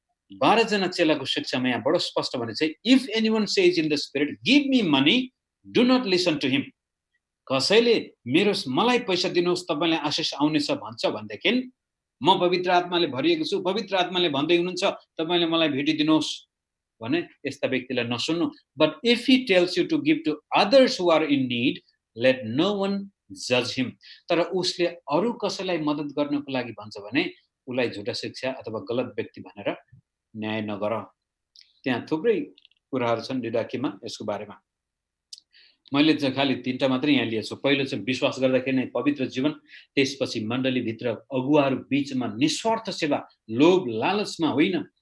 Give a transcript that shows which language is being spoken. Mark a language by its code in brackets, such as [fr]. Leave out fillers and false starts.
[ne] 12 जना चेलाको शिक्षामा यहाँ बडो स्पष्ट भने चाहिँ, [en] If anyone says in the spirit give me money do not listen to him. [ne] कसैले मलाई पैसा दिनुहोस् तपाईँलाई आशिष आउनेछ भन्छ भनेदेखि म पवित्र आत्माले भरिएको छु, पवित्र आत्माले भन्दै हुनुहुन्छ तपाईँले मलाई भेटिदिनुहोस् भने यस्ता व्यक्तिलाई नसुन्नु। [en] But if he tells you to give to others who are in need late no वन जज हिम। [ne] तर उसले अरू कसैलाई मद्दत गर्नको लागि भन्छ भने उसलाई झुटा शिक्षा अथवा गलत व्यक्ति भनेर न्याय नगर। त्यहाँ थुप्रै कुराहरू छन् डिडाकीमा यसको बारेमा। मैले चाहिँ खालि 3टा मात्रै यहाँ लिएको छु। पहिलो चाहिँ विश्वास गर्दाखेरि नै पवित्र जीवन, त्यसपछि मण्डलीभित्र अगुवाहरू बीचमा निस्वार्थ सेवा, लोभ लालचमा होइन।